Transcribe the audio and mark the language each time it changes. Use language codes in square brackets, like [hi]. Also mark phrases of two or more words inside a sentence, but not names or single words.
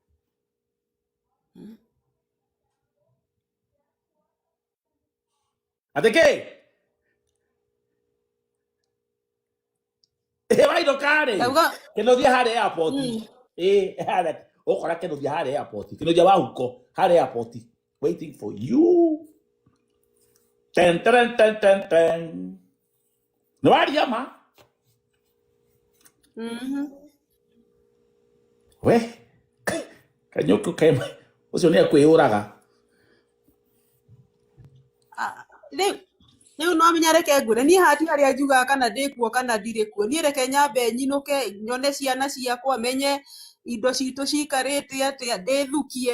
[ki] Ateke. Waido kare. Ndauga Keno thia hare airport. Hare. Okora keno thia hare airport. Keno thia wahuko hare airport. [en] Waiting for you. Ten ten ten ten ten. [ki] No waria ma. We. Kanyoko kema. Ucio ni akwĩyũraga. Rĩu no menya reke ngũre niĩ hati harĩa njugaga kana ndĩkuo kana ndirĩ kuo, niĩ reke nyambe nyinũke nyone ciana ciakwa, menye indo citũ cikarĩte atĩa, ndĩthukie.